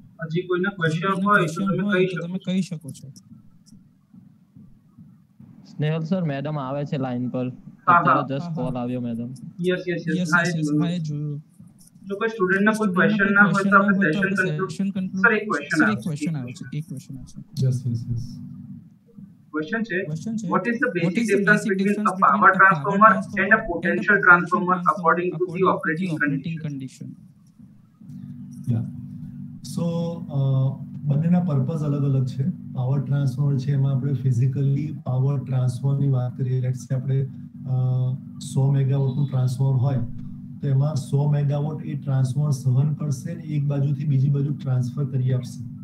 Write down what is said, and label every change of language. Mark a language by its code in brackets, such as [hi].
[gu] હજી કોઈના ક્વેશ્ચન હોય તો તમે કહી શકો છો. સ્નેહલ સર, મેડમ આવે છે લાઈન પર, અત્યારે જસ્ટ કોલ આવ્યો મેડમ. યસ હા જોયું. જો કોઈ સ્ટુડન્ટના કોઈ ક્વેશ્ચન ના હોય તો આપણે સેશન કન્ક્લુડ. સર એક ક્વેશ્ચન આવે છે. [en] Yes Question છે, what is the basic difference between a power transformer and a potential transformer according to the operating condition? Yeah. [gu] So બંનેના પર્પઝ અલગ અલગ છે. પાવર ટ્રાન્સફોર્મર છે એમાં આપણે ફિઝિકલી પાવર ટ્રાન્સફરની વાત કરીએ. [en] let's say [gu] આપણે 100 મેગાવોટનું ટ્રાન્સફોર્મર હોય તો એમાં 100 મેગાવોટ એ ટ્રાન્સફોર્મર સહન કરશે અને એક બાજુથી બીજી બાજુ ટ્રાન્સફર કરી આપશે.